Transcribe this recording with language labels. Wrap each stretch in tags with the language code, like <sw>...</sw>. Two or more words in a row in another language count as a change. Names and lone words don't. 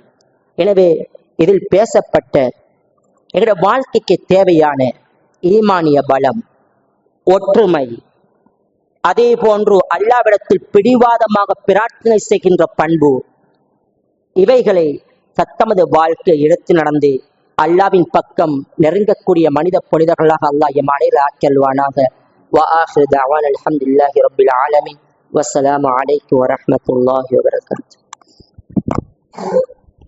<ta>எனவே இதில் பேசப்பட்ட எங்களுடைய வாழ்க்கைக்கு தேவையான ஈமானிய பலம், ஒற்றுமை, அதே போன்று அல்லாஹ்விடத்தில் பிடிவாதமாக பிரார்த்தனை செய்கின்ற பண்பு, இவைகளை தத்தமது வாழ்க்கை எடுத்து நடந்து அல்லாஹ்வின் பக்கம் நெருங்கக்கூடிய மனித புனிதர்களாக அல்லாஹ் எம் அனைவரையும் ஆக்கியல்வானாக.</ta> <ar>وآخر دعوانا الحمد لله رب العالمين والسلام عليكم ورحمة الله وبركاته.</ar>